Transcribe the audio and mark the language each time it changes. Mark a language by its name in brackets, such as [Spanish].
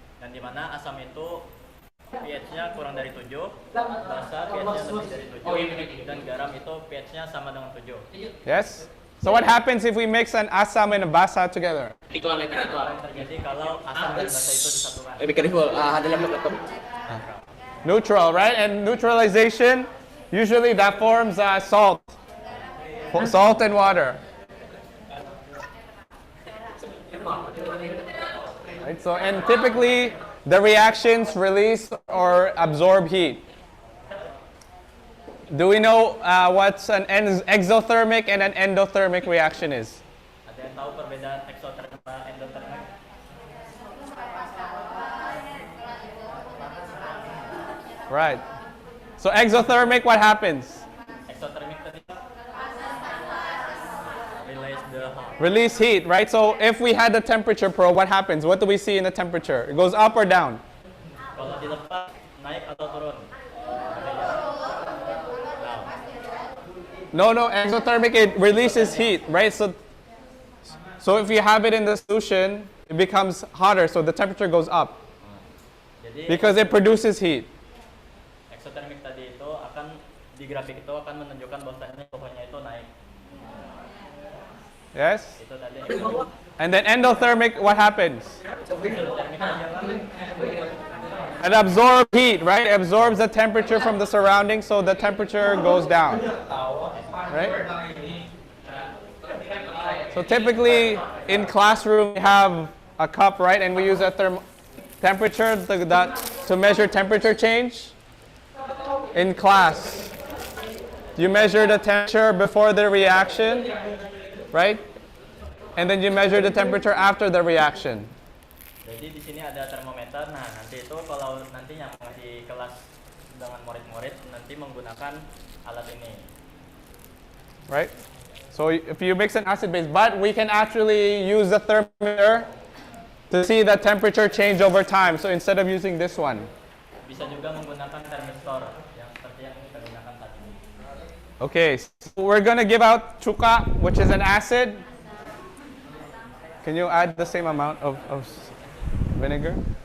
[Indonesian] Dan di mana asam itu pH-nya kurang dari 7, basa pH-nya lebih dari 7, dan garam itu pH-nya sama dengan 7. [English] Yes? So what happens if we mix an asam and a basa together? [Indonesian] Apa yang terjadi kalau asam dan basa itu disatukan? [English] Neutral, right? And neutralization, usually that forms salt. Salt and water. Right, so, and typically, the reactions release or absorb heat. Do we know what's an exothermic and an endothermic reaction is? [Indonesian] Ada yang tahu perbedaan eksotermik sama endotermik? [English] Right. So exothermic, what happens? [Indonesian] Eksotermik tadi [English] release the hot. Release heat, right? So if we had the temperature probe, what happens? What do we see in the temperature? It goes up or down? [Indonesian] Kalau dilepas naik atau turun? [English] No, exothermic, it releases heat, right? So if you have it in the solution, it becomes hotter, so the temperature goes up. [Indonesian] Jadi [English] Because it produces heat. [Indonesian] eksotermik tadi itu akan di grafik itu akan menunjukkan bahwasanya suhunya itu naik. [English] Yes? [Indonesian] Itu tadi. [English] And then endothermic, what happens? It absorbs heat, right? It absorbs the temperature from the surroundings, so the temperature goes down. Right? So typically in classroom we have a cup, right? And we use a temperature to measure temperature change. In class, you measure the temperature before the reaction, right? And then you measure the temperature after the reaction. [Indonesian] Jadi di sini ada termometer. Nah, nanti itu kalau nantinya di kelas dengan murid-murid nanti menggunakan alat ini. [English] Right? So if you mix an acid base, but we can actually use the thermometer to see the temperature change over time. So instead of using this one. [Indonesian] Bisa juga menggunakan thermistor yang seperti yang kita gunakan tadi. [English] Okay, so we're going to give out chuka, which is an acid. Can you add the same amount of vinegar?